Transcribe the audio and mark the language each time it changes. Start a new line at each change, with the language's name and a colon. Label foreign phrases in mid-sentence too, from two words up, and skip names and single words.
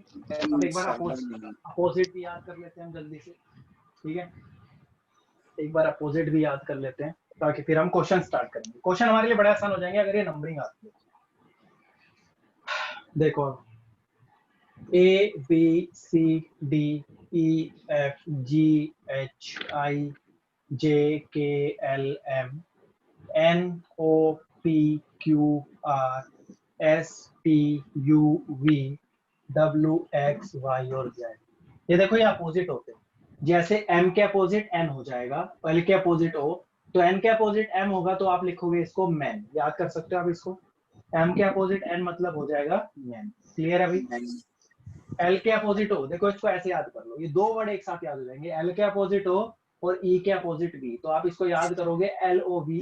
Hindi: अब एक बार अपोजिट भी याद कर लेते हैं हम जल्दी से, ठीक है। एक बार अपोजिट भी याद कर लेते हैं, ताकि फिर हम
English: question start
Hindi: करेंगे। क्वेश्चन हमारे लिए बड़ा आसान हो जाएंगे अगर ये नंबरिंग आती है। देखो,
English: A B C D E F G H I J K L M N O P Q R S T U V W X Y और Z।
Hindi: ये देखो ये अपोजिट होते हैं, जैसे M के अपोजिट N हो जाएगा, L के अपोजिट O, तो N के अपोजिट M होगा तो आप लिखोगे इसको मैन, याद कर सकते हो आप इसको। M के अपोजिट N मतलब हो जाएगा मैन, क्लियर है भाई। L के अपोजिट O, देखो इसको ऐसे याद कर लो, ये दो वर्ड एक साथ याद हो जाएंगे, L के अपोजिट O और E के अपोजिट V, तो आप इसको याद करोगे LOVE,